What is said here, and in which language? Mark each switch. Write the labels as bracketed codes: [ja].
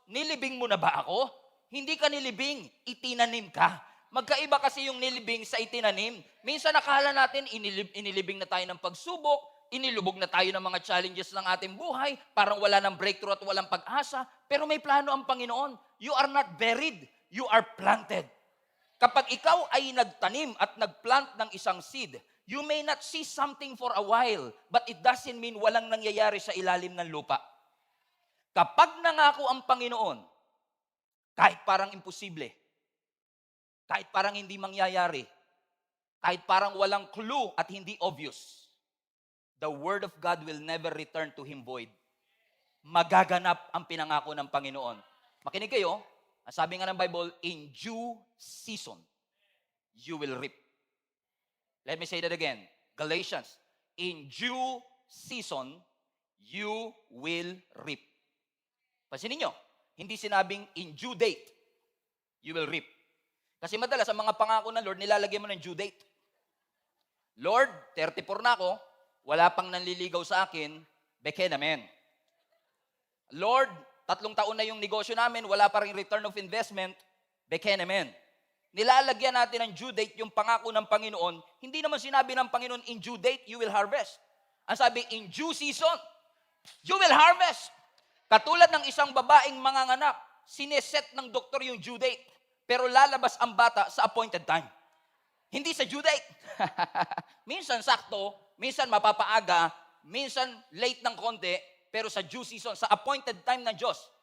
[tl] Nilibing mo na ba ako? Hindi ka nilibing, itinanim ka. Magkaiba kasi yung nilibing sa itinanim. Minsan nakala natin, inilibing na tayo ng pagsubok, inilubog na tayo ng mga challenges ng ating buhay, parang wala ng breakthrough at walang pag-asa, pero may plano ang Panginoon. [en] You are not buried, you are planted. [tl] Kapag ikaw ay nagtanim at nagplant ng isang seed, [en] you may not see something for a while, but it doesn't mean [tl] walang nangyayari sa ilalim ng lupa. Kapag nangako ang Panginoon, kahit parang imposible, kahit parang hindi mangyayari, kahit parang walang clue at hindi obvious, [en] the Word of God will never return to Him void. [tl] Magaganap ang pinangako ng Panginoon. Makinig kayo. Sabi nga ng [en] Bible, in due season, you will reap. Let me say that again. Galatians, in due season, you will reap. [tl] Pansinin nyo, hindi sinabing [en] in due date, you will reap. [tl] Kasi madalas, ang mga pangako ng Lord, nilalagyan mo ng due date. Lord, 34 na ako, wala pang nanliligaw sa akin, beke naman. Lord, 3 taon na yung negosyo namin, wala pa rin return of investment, beke naman. Nilalagyan natin ng due date yung pangako ng Panginoon. Hindi naman sinabi ng Panginoon, [en] in due date, you will harvest. [tl] Ang sabi, [en] in due season, you will harvest. [tl] Katulad ng isang babaeng manganganak, sineset ng doktor yung due date, pero lalabas ang bata sa appointed time. Hindi sa due date. Minsan sakto, minsan mapapaaga, minsan late ng konti, pero sa due season, sa appointed time ng Diyos.